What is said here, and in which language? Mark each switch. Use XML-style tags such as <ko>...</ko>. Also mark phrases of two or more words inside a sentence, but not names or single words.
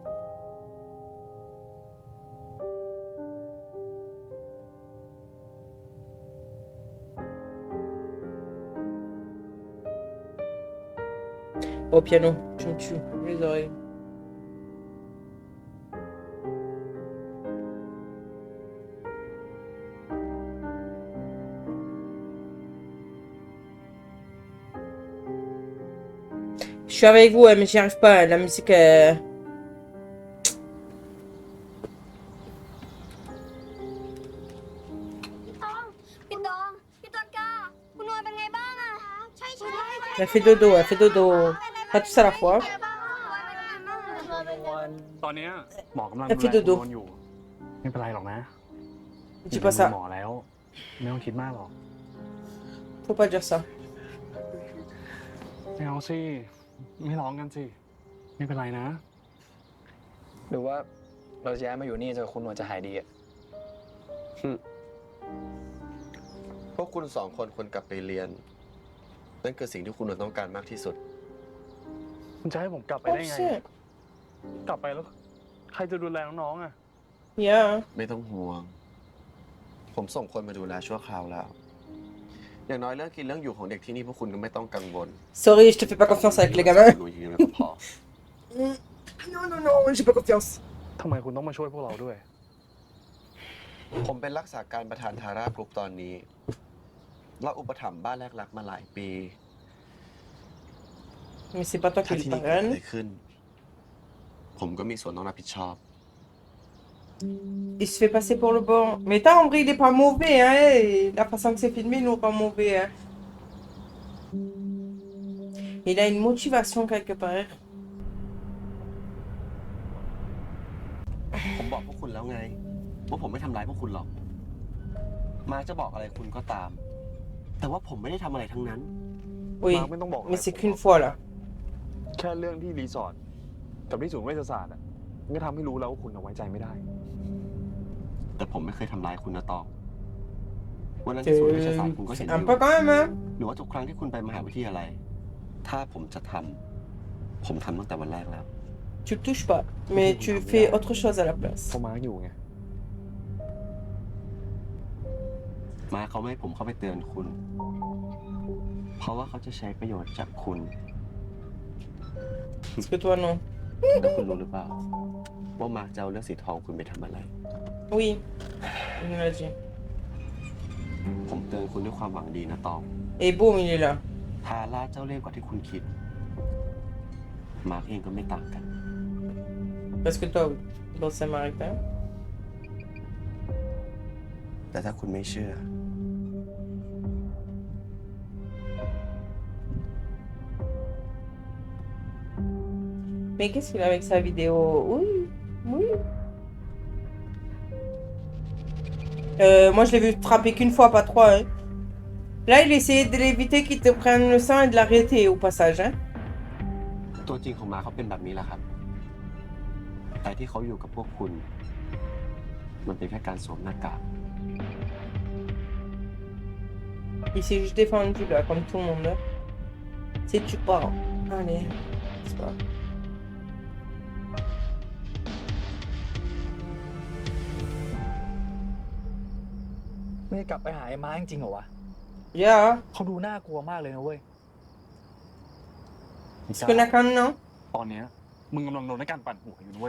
<fr>Au piano, tu me tues les oreilles. Je suis avec vous, mais j'y arrive pas. La musique.</fr> <th>พี่ตองพี่ต้นกล้าคุณนวลเป็นไงบ้างอะใช่</th> <fr>Elle fait dodo, elle fait dodo. Pas tous à la fois.</fr> <th>ตอนเนี้ยหมอกำลัง แต่ ดู พี่ แล ดู คุณนวลอยู่ ไม่เป็นไรหรอกนะ</th> <fr>Dis pas ça.</fr> <th>หมอแล้ว ไม่ต้องคิดมากหรอก</th> <fr>Faut pas dire ça.</fr> <th>ไม่เอาสิ ไม่ร้องกันสิ ไม่เป็นไรนะ หรือว่าเราจะย้ายมาอยู่นี่จนคุณนวลจะหายดีอะ พวกคุณสองคนควรกลับไปเรียน นั่นคือสิ่งที่คุณต้องการมากที่สุด คุณจะให้ผมกลับไป Oh ได้ไง</th> <en>shit.</en> <th>กลับไปแล้ว ใครจะดูแลน้องๆอ่ะ</th> <en>Yeah.</en> <th>ไม่ต้องห่วง ผมส่งคนมาดูแลชั่วคราวแล้ว อย่างน้อยเรื่องกินเรื่องอยู่ของเด็กที่นี่พวกคุณก็ไม่ต้องกังวล</th> <fr>Sorry, je te fais pas confiance avec les gamins.</fr> <th>ดูยืนพอ</th> <fr>Non, non, non, j'ai pas confiance.</fr> <th>ทำไมคุณต้องมาช่วยพวกเราด้วย ผมเป็นรักษาการประธานทารากรุ๊ปตอนนี้เราอุปถัมภ์บ้านแรกรักมาหลายปี</th> <fr>Mais c'est pas toi</fr> <th>ถ้า</th> <fr>qui</fr> <th>ที่</th> <fr>le</fr> <th>นี่เกิดอะไร</th> <fr>parraine.</fr> <th>ขึ้น ผมก็มีส่วนต้องรับผิดชอบ</th> <fr>Il se fait passer pour le bon. Mais t'as, en vrai, il est pas mauvais, hein. Et la façon que c'est filmé, il n'est pas mauvais, hein. Il a une motivation quelque part.</fr> <th>ผมบอกพวกคุณแล้วไง ว่าผมไม่ทำร้ายพวกคุณหรอก มาจะบอกอะไรคุณก็ตาม แต่ว่าผมไม่ได้ทำอะไรทั้งนั้น</th> <fr>Oui.</fr> <th>ไม่ต้องบอกอะไร</th> <fr>Mais c'est</fr> <th>ผม</th> <fr>qu'une fois, là.</fr> <th>แค่เรื่องที่รีสอร์ทกับที่ศูนย์เวชศาสตร์อ่ะมันก็ทำให้รู้แล้วว่าคุณเอาไว้ใจไม่ได้ แต่ผมไม่เคยทำร้ายคุณนะตองวันนั้นที่ศูนย์เวชศาสตร์คุณก็เห็นอ</th> <fr>Un</fr> <th>ยู่</th> <fr>peu quand même, hein.</fr> <th>หรือว่าทุกครั้งที่คุณไปมหาวิทยาลัย ถ้าผมจะทำ ผมทำตั้งแต่วันแรกแล้ว</th> <fr>Tu le touches pas. Mais tu fais autre chose à la place.</fr> <th>เพราะมาร์คอยู่ไง มาเขาไม่ให้ผมเข้าไปเตือนคุณ เพราะว่าเขาจะใช้ประโยชน์จากคุณ</th> <fr>Parce que toi, non.</fr> <th>แล้วคุณรู้หรือเปล่า ว่ามาร์คจะเอาเรื่องสีทองคุณไปทำอะไร</th> <fr>Oui. Il nous l'a dit.</fr> <th>ผมเตือนคุณด้วยความหวังดีนะตอง</th> <fr>Et boum, il est là.</fr> <th>ทาร่าเจ้าเล่ห์กว่าที่คุณคิด มาร์คเองก็ไม่ต่างกัน</th> <fr>Parce que toi, dans Saint-Maritain.</fr> <th>แต่ถ้าคุณไม่เชื่อ</th> <fr>Mais qu'est-ce qu'il a avec sa vidéo? Oui, oui. Moi, je l'ai vu frapper qu'une fois, pas trois. Hein. Là, il essayait de l'éviter qu'ils te prennent le sang et de l'arrêter au passage. Hein.</fr> <th>ตัวจริงของมาเขาเป็นแบบนี้แหละครับ แต่ที่เขาอยู่กับพวกคุณ มันเป็นแค่การสวมหน้ากาก</th> <fr>Il s'est juste défendu, là, comme tout le monde. Là. C'est tu pars. Allez, c'est pas.</fr> <th>ไม่ได้กลับไปหาไอ้ม้าจริงๆเหรอวะ</th> <en>Yeah.</en> <th>เขาดูน่ากลัวมากเลยนะเว้ย</th> <fr>Parce qu'on a quand même, non?</fr> <th>ตอนเนี้ยมึงกำลังโดนในการปั่นหัวอยู่ด้วย</th>